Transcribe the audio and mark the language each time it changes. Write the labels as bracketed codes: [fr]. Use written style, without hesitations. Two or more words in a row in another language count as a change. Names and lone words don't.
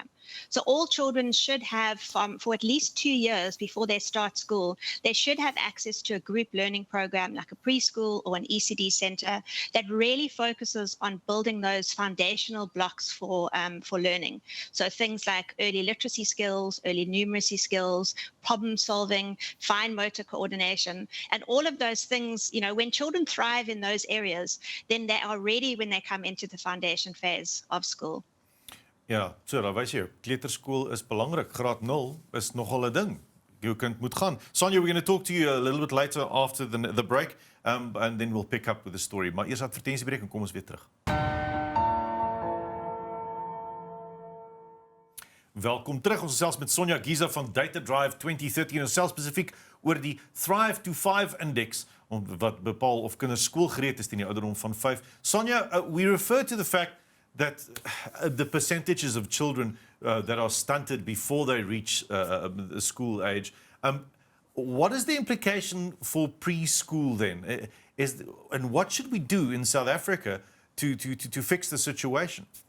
[en] So all children should have, for at least 2 years before they start school, they should have access to a group learning program like a preschool or an ECD center that really focuses on building those foundational blocks for learning. So things like early literacy skills, early numeracy skills, problem solving, fine motor coordination, and all of those things, when children thrive in those areas, then they are ready when they come into the foundation phase of school. [af] Ja, so daar wys jy, kleuterskool is belangrik. Graad 0 is nogal 'n ding. Jou kind moet gaan. [en] Sonja, we're going to talk to you a little bit later after the break, and then we'll pick up with the story. [af] Maar eers advertensiebreek en kom ons weer terug. Welkom terug. Ons gesels met Sonja Giese van DataDrive2030 en ons gesels spesifiek oor die Thrive to 5 index wat bepaal of kinders skoolgereed is teen die ouderdom van 5. [en] Sonja, we refer to the fact that the percentages of children that are stunted before they reach the school age. What is the implication for preschool then? And what should we do in South Africa to fix the situation?